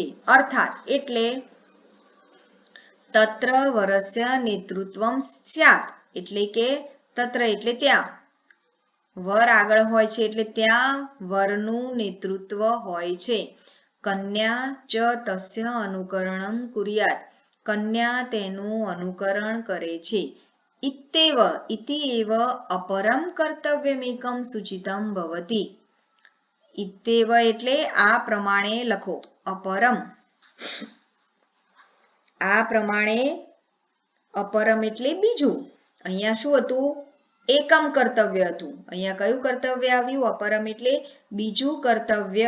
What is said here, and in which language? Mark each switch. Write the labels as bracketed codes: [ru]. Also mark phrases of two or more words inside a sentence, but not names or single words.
[gu] અર્થાત એટલે [sa] तत्र वरस्य नेतृत्वम स्यात [gu] એટલે કે તત્ર એટલે ત્યાં, વર આગળ હોય છે એટલે ત્યાં વરનું નેતૃત્વ હોય છે. [sa] कन्या च तस्य अनुकरणम कुर्यात [gu] કન્યા તેનું અનુકરણ કરે છે. [sa] इत्येव इति एव अपरम कर्तव्यमेकं सूचितं भवति। [gu] इत्येव એટલે આ પ્રમાણે લખો. અપરમ આ પ્રમાણે અપરમ એટલે બીજું. અહીંયા શું હતું? એકમ કર્તવ્ય હતું. અહીંયા કયું કર્તવ્ય આવ્યું? અપરમ એટલે બીજું કર્તવ્ય.